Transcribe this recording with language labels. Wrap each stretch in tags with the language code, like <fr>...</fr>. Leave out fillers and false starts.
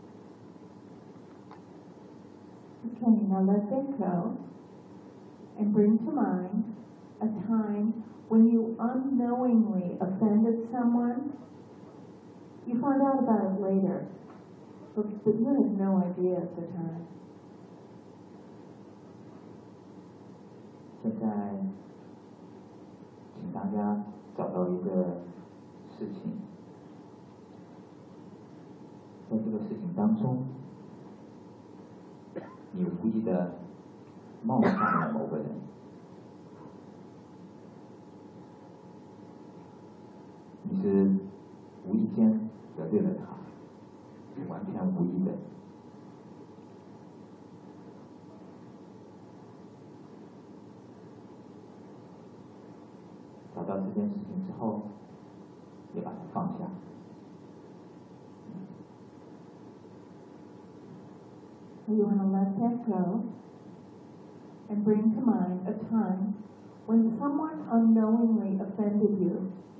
<en>Okay, now let that go and bring to mind a time when you unknowingly offended someone. You find out about it later, but you had no idea at the time.</en> <zh>现在请大家找到一个事情，在这个事情当中，你无意的冒犯了某个人，你是无意间得罪了他，是完全无意的。找到这件事情之后，也把它放下。</zh> <en>You want to let that go and bring to mind a time when someone unknowingly offended you.</en>